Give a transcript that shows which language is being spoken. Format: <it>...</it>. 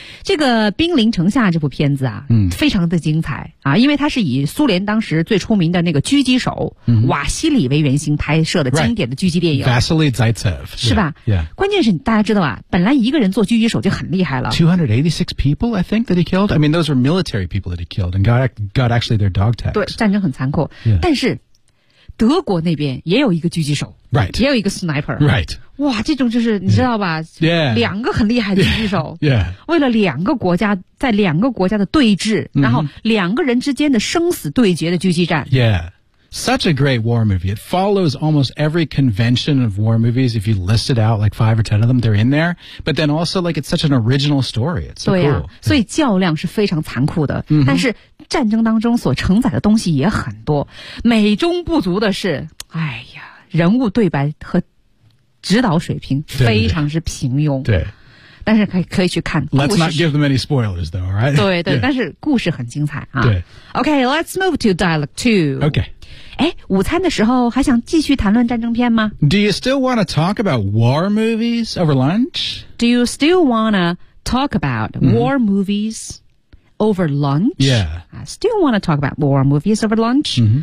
<zh>这个《兵临城下》这部片子啊、非常的精彩啊，因为它是以苏联当时最出名的那个狙击手、瓦西里为原型拍摄的经典的狙击电影。</zh> <en>Vasily Zaitsev.</en> <zh>是吧</zh> <en>yeah, yeah.</en> <zh>关键是大家知道啊，本来一个人做狙击手就很厉害了。</zh> <en>286 people, I think, that he killed. I mean, those were military people that he killed and got actually their dog tags.</en> <zh>对，战争很残酷。</zh> <en>Yeah.</en> <zh>但是德国那边也有一个狙击手、</zh> <en>right.</en> <zh>也有一个 sniper、</zh> <en>right.</en> <zh>哇这种就是你知道吧、</zh> <en>yeah.</en> <zh>两个很厉害的狙击手、</zh> <en>yeah. Yeah.</en> <zh>为了两个国家在两个国家的对峙、mm-hmm. 然后两个人之间的生死对决的狙击战</zh> <en>Yeah, such a great war movie. It follows almost every convention of war movies. If you list it out like 5 or 10 of them, they're in there. But then also like it's such an original story. It's so、</en> <zh>对啊、</zh> <en>cool.</en> <zh>所以较量是非常残酷的、 mm-hmm. 但是战争当中所承载的东西也很多，美中不足的是，哎呀，人物对白和指导水平非常之平庸。对， 对， 对， 对，但是可以去看。</zh> <en>Let's not give them any spoilers, though, right?</en> <zh>对对， yeah. 但是故事很精彩啊。对</zh> <en>，OK, let's move to dialogue two. OK.</en> <zh>哎，午餐的时候还想继续谈论战争片吗</zh> <en>？Do you still want to talk about war movies over lunch? Do you still want to talk about war movies? Over lunch? Yeah. I still want to talk about war movies over lunch.</en>